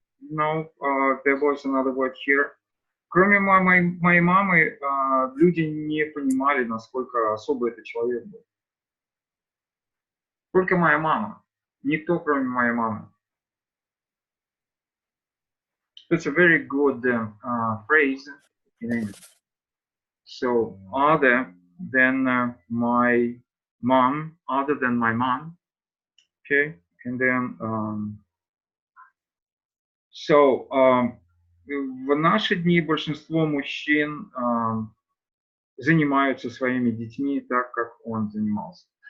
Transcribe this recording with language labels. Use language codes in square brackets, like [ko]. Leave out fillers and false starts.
[en] No, there was another word here. [ru] Кроме моей мамы, люди не понимали, насколько особый этот человек был. Только моя мама. Никто, кроме моей мамы. [en] It's a very good phrase in English. [ru] So, [en] other than my mom, okay, and then, [ru] в наши дни большинство мужчин занимаются своими детьми так, как он занимался.